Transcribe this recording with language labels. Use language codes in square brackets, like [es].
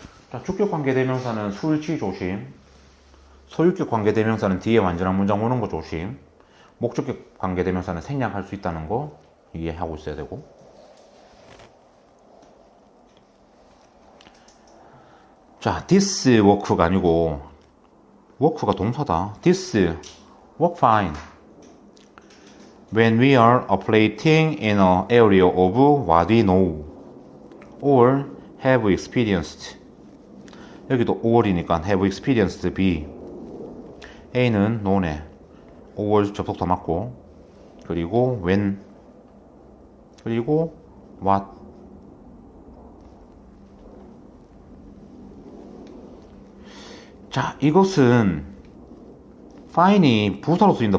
[ko] 자, 주격 관계대명사는 수일치 조심. 소유격 관계대명사는 뒤에 완전한 문장 오는 거 조심. 목적격 관계대명사는 생략할 수 있다는 거 이해하고 있어야 되고. 자, this work가 아니고 work가 동사다. [en] This work fine when we are operating in an area of what we know or have experienced. [ko] 여기도 5월이니까 have experienced B. A는 known에 5월 접속 다 맞고, 그리고 when, 그리고 what. 자, 이것은 fine이 부사로 쓰인다.